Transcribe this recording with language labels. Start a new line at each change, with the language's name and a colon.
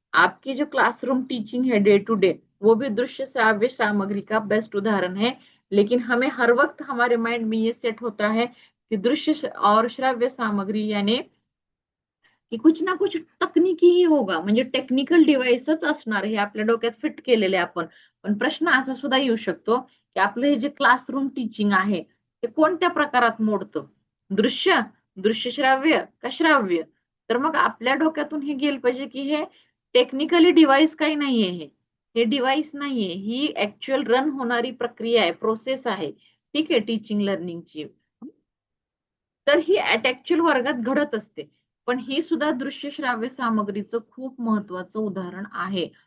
Hindi: आपकी जो classroom teaching है डे टू डे, वो भी दृश्य श्राव्य सामग्री का बेस्ट उदाहरण है। लेकिन हमें हर वक्त हमारे माइंड में ये सेट होता है कि दृश्य और श्राव्य सामग्री यानी की कुछ ना कुछ तकनिकी ही होगा,
Marathi: म्हणजे टेक्निकल डिव्हाइसच असणार हे आपल्या डोक्यात फिट केलेले आपण. पण प्रश्न असा सुद्धा येऊ शकतो की आपलं हे जे क्लासरूम टीचिंग आहे ते कोणत्या प्रकारात मोडतं? दृश्य, दृश्य श्राव्य का श्राव्य? तर मग आपल्या डोक्यातून हे गेलं पाहिजे की हे टेक्निकली डिव्हाइस काही नाहीये, हे डिव्हाइस नाहीये, ही ऍक्च्युअल रन होणारी प्रक्रिया आहे, प्रोसेस आहे, ठीक आहे, टीचिंग लर्निंगची. तर ही ऍक्च्युअल वर्गात घडत असते. पण ही सुद्धा दृश्य श्राव्य सामग्रीचं खूप महत्वाचं उदाहरण आहे.